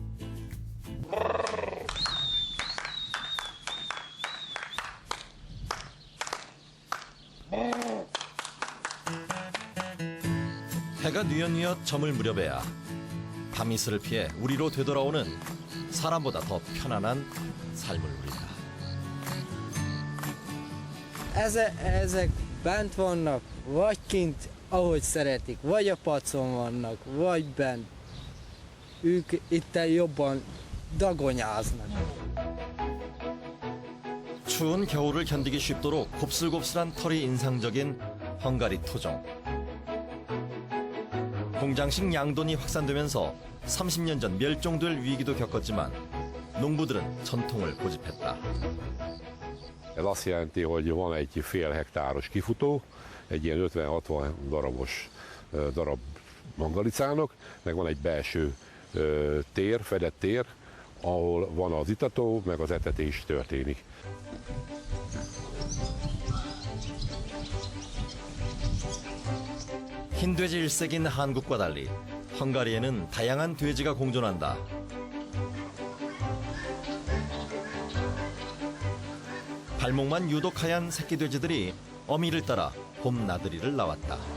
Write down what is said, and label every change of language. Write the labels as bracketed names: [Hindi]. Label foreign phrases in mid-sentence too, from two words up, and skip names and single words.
[Korean] 해가 뉘엿뉘엿 저물 무렵에야 밤이슬을 피해 우리로 되돌아오는 사람보다 더 편안한 삶을 누린다. [Hungarian] Ezek bent vannak, vagy kint, ahogy szeretik, vagy a pacon vannak, vagy bent. Ők itten jobban dagonyáznak. [Korean] 추운 겨울을 견디기 쉽도록 곱슬곱슬한 털이 인상적인 헝가리 토종. 공장식 양돈이 확산되면서 30년 전 멸종될 위기도 겪었지만 농부들은 전통을 고집했다. [Hungarian] Ez azt jelenti, hogy van egy fél hektáros kifutó, egy ilyen 50-60 darabos darab mangalicának, meg van egy belső tér, fedett tér, ahol van az itató, meg az etetés történik. [Korean] 흰 돼지 일색인 한국과 달리 헝가리에는 다양한 돼지가 공존한다. 발목만 유독 하얀 새끼 돼지들이 어미를 따라 봄 나들이를 나왔다.